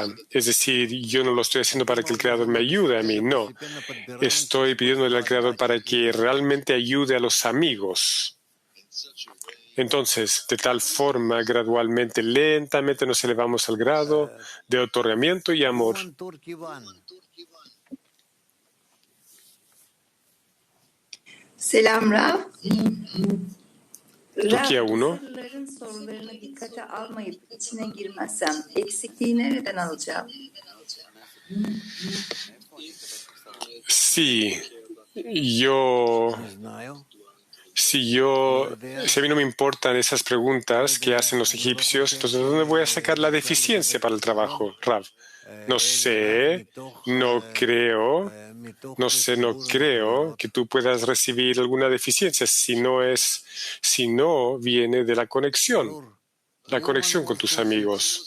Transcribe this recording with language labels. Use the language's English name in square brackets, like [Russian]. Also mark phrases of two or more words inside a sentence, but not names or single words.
[Spanish] Es decir, yo no lo estoy haciendo para que el Creador me ayude a mí, no. Estoy pidiéndole al Creador para que realmente ayude a los amigos. Entonces, de tal forma, gradualmente, lentamente nos elevamos al grado de otorgamiento y amor. [Turkish] Selam Rav. [Spanish] Turquía 1. [Turkish] Sorularına dikkate almayıp içine girmezsem eksikliği nereden alacağım? [Spanish] Si a mí no me importan esas preguntas que hacen los egipcios, entonces ¿de dónde voy a sacar la deficiencia para el trabajo, Rav? No sé, no creo que tú puedas recibir alguna deficiencia si no viene de la conexión con tus amigos.